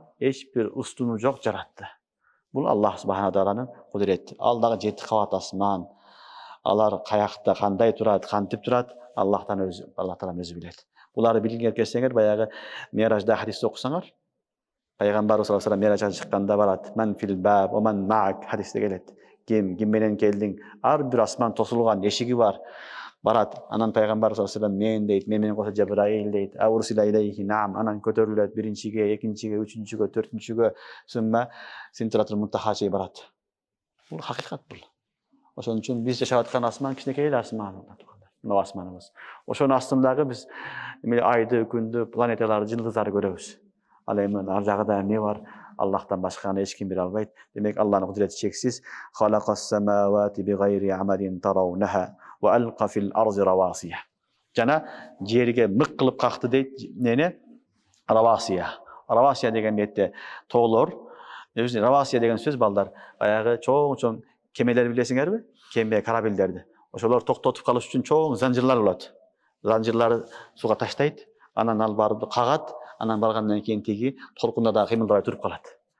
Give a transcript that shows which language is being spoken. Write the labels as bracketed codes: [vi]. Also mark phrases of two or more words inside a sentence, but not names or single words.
[ky] Эч бир устуну жок жаратты. Бул Аллах субханаху тааланын кудурети. Ал дагы 7 кабат асман. Алар каякта кандай турат, кантип турат, Аллах таалам өзү билет. Буларды билгенге келсеңер, баягы Миражда хадисти окусаңар, Пайгамбар [ar] صلى الله عليه وسلم [ky] Миражга чыкканда барат. [ar] من في الباب ومن معك [ky] хадисте келет. Ким менен келдиң? Ар бир асман тосулган эшиги бар. Барат. Анан Пайгамбар [ar] صلى الله عليه وسلم [ky] мен дейт, менен коса Жабраил дейт. [ar] أأرسل إليه نعم. [ky] Анан көтөрүлөт биринчиге, экинчиге, үчүнчүгө, төртүнчүгө, сумма Синтратул Мунтаха чейин барат. Бул хакыйкат бул. Ошон үчүн биз жашап аткан асман кичинекей эле асман. Мына асманыбыз. Ошонун астындагы биз айды, күндү, планеталарды, жылдыздарды көрөбүз. Ал эми ар жагында эмне бар? Аллахтан башканы эч ким биле албайт. Демек Аллахнын кудурети чексиз. [ar] خلق السماوات بغير عمد ترونها وألقى في الأرض رواسي. [ky] Жана жерге мык кылып какты дейт. Нени? Равасия. Равасия деген метте тоолор. Равасия деген сөз балдар. Баягы чоң кемелер билесиңерби? Кеме, корабелдерди. Ошолор токтотуп калыш үчүн чоң занжирлар болот. Занжирларды сууга таштайт, анан ал барып кагат, анан баргандан кийин тиги толкунда да кыймылдабай туруп калат.